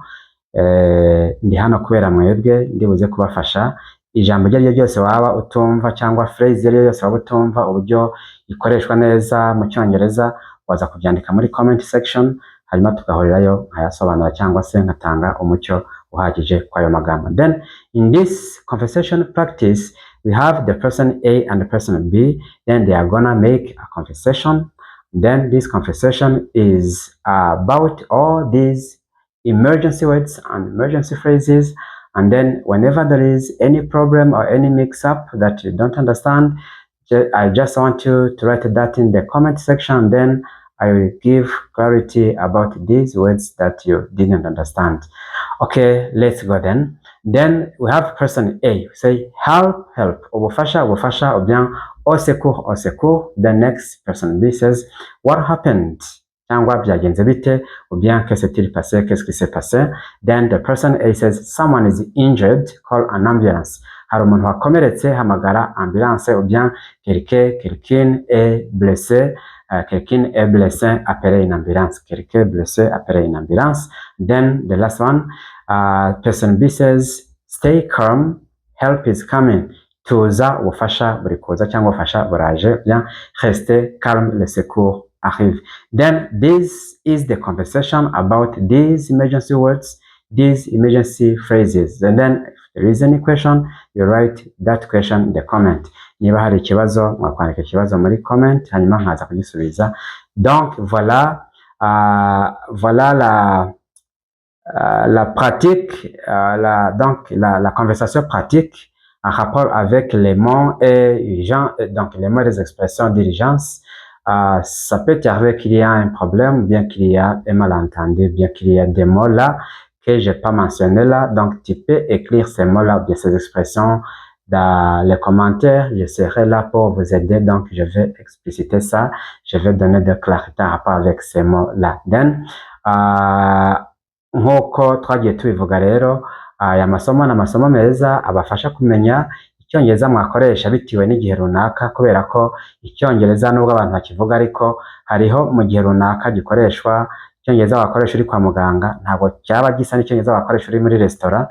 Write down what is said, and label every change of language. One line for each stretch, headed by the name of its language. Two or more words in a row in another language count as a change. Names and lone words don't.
Kinyarwanda: Ndi hano kubera mwebwe, ndi buze kubafasha. Ijambo ryo ryose waba utumva cyangwa phrase ryo yose waba utumva uburyo ikoreshwa neza mu Cyongereza, waza kubyandika muri
English: comment section,
Kinyarwanda: hanyuma tugahurirayo nkayasobanura cyangwa se nkatanga umucyo uhagije kwa ayo magambo.
English: Then in this conversation practice we have the person A and the person B, then they are gonna make a conversation. Then this conversation is about all these emergency words and emergency phrases. And then whenever there is any problem or any mix-up that you don't understand, I just want you to write that in the comment section. Then I will give clarity about these words that you didn't understand. Okay, let's go then. Then we have person A. Say help, help.
Kinyarwanda: Ubufasha, ubufasha,
French: ou bien au secours, au secours.
English: The next person B says what happened?
Kinyarwanda: Cyangwa byagenze bite,
French: ou bien que s'est-il passé, qu'est-ce qui s'est passé.
English: Then the person A says someone is injured, call an ambulance.
Kinyarwanda: Hari umuntu wakomeretse, hamagara ambulance,
French: ou bien quelqu'un est blessé, quelqu'un est blessé, appelez une ambulance. Quelqu'un est blessé, appelez une ambulance.
English: Then the last one, person B says stay calm, help is coming.
Kinyarwanda: Tuza ubufasha buri kuza cyangwa ubufasha buraje,
French: bien restez calme, le secours arrive.
English: Then this is the conversation about these emergency words, these emergency phrases. And then if there is any question, you write that question in the comment.
Kinyarwanda: Niba hari ikibazo mwakwandika ikibazo muri comment, hanyuma nkaza kugisubiza.
French: Donc voilà, voilà la pratique, la conversation pratique en rapport avec les mots et urgents, donc les mots des expressions d'urgence. Ça peut arriver qu'il y a un problème, bien qu'il y a un malentendu, bien qu'il y a des mots là que j'ai pas mentionné là. Donc tu peux écrire ces mots là, bien ces expressions dans les commentaires. Je serai là pour vous aider. Donc je vais expliciter ça. Je vais donner de clarté en rapport avec ces mots là.
Kinyarwanda: Then nk'uko twagiye tubivuga rero, aya masomo ni amasomo meza abafasha kumenya icyongereza mwakoresha bitiwe n'igihe runaka, kubera ko icyongereza nubwo abantu bakivuga ariko hariho mu gihe runaka gikoreshwa. Icyongereza wakoresha uri kwa muganga ntabwo cyaba gisa n'icyongereza wakoresha uri muri restaurant.